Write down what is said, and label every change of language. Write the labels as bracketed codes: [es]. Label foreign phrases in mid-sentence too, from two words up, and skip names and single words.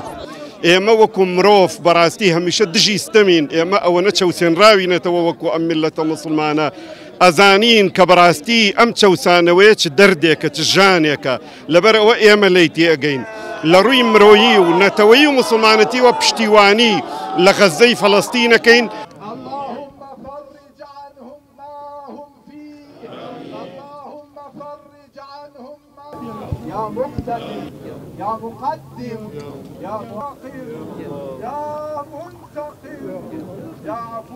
[ckb] ئێمە وەکو مرۆڤ بەڕاستی هەمیشە دژی ستەمین ئێمە ئەوە نەچەوسێنراوینەتەوە وەکو ئەم میللەتە موسڵمانە ئەزانین کە بەڕاستی ئەم چەوسانەوەیە چ دەردێکە چ ژانێکە لەبەر ئەوە ئێمە لی تێگەین لە ڕووی مرۆیی و نەتەوەی و مسلمانەتیوە پشتیوانی لە غەزەی فەڵەستینەکەین. [ar] يا مقتدر يا مقدم يا مؤخر يا منتقم يا عفو